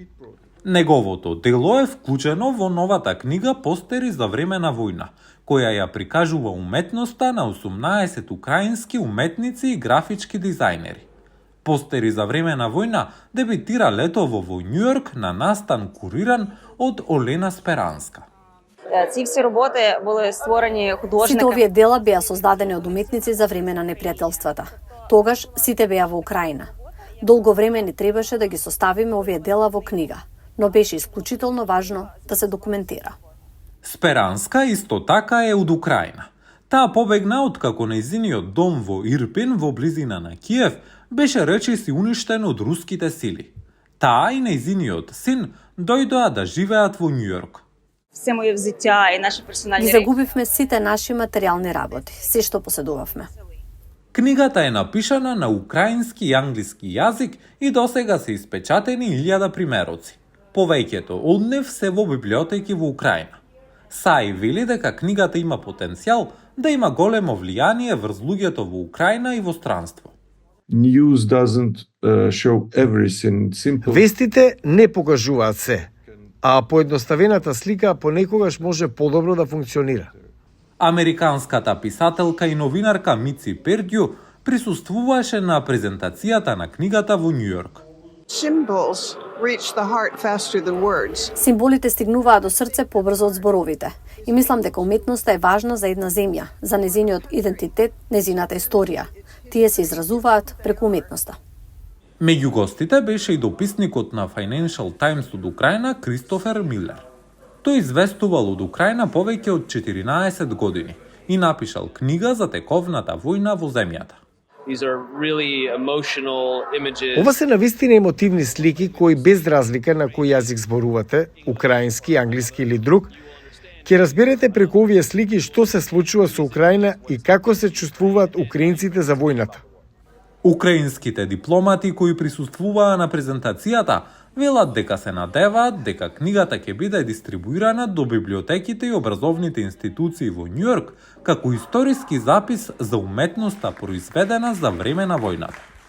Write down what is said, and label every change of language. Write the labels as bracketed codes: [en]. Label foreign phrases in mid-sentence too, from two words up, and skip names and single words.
[mk] Неговото дело е вклучено во новата книга Постери за време на војна, која ја прикажува уметноста на 18 украински уметници и графички дизајнери. Постери за време на војна дебитира летово во Њујорк на настан куриран од Олена Сперанска. [uk] Ці всі роботи були створені художниками. [mk] Сите овие дела беа создадени од уметници за време на непријателствата. Тогаш сите беа во Украина. Долго време не требаше да ги составиме овие дела во книга, но беше исклучително важно да се документира. Сперанска исто така е од Украина. Таа побегна откако нејзиниот дом во Ирпин во близина на Киев беше речиси уништен од руските сили. Таа и нејзиниот син дојдоа да живеат во Њујорк. [uk] Все моє взиття і наші персональні [mk] Ги [uk] речі. [mk] загубивме сите наши материјални работи, се што поседувавме. Книгата е напишана на украински и англиски јазик и досега се испечатени 1000 примероци. Повеќето од нив се во библиотеки во Украина. Сај вели дека книгата има потенцијал да има големо влијание врз луѓето во Украина и во странство. [en] News doesn't show everything. Simple. [mk] Вестите не покажуваат се, а поедноставената слика понекогаш може подобро да функционира. Американската писателка и новинарка Мици Пердју присуствуваше на презентацијата на книгата во Њујорк. [en] Symbols reach the heart faster than words. [mk] Символите стигнуваат до срце побрзо од зборовите. И мислам дека уметноста е важна за една земја, за незиниот идентитет, незината историја. Тие се изразуваат преку уметноста. Меѓу гостите беше и дописникот на Financial Times од Украина Кристофер Милер. Тој известувал од Украина повеќе од 14 години и напишал книга за тековната војна во земјата. [en] These are really emotional images. [mk] Ова се навистина емотивни слики кои без разлика на кој јазик зборувате, украински, англиски или друг, ќе разберете преку овие слики што се случува со Украина и како се чувствуваат украинците за војната. Украинските дипломати кои присуствуваа на презентацијата велат дека се надеваат дека книгата ќе биде дистрибуирана до библиотеките и образовните институции во Њујорк како историски запис за уметноста произведена за време на војната.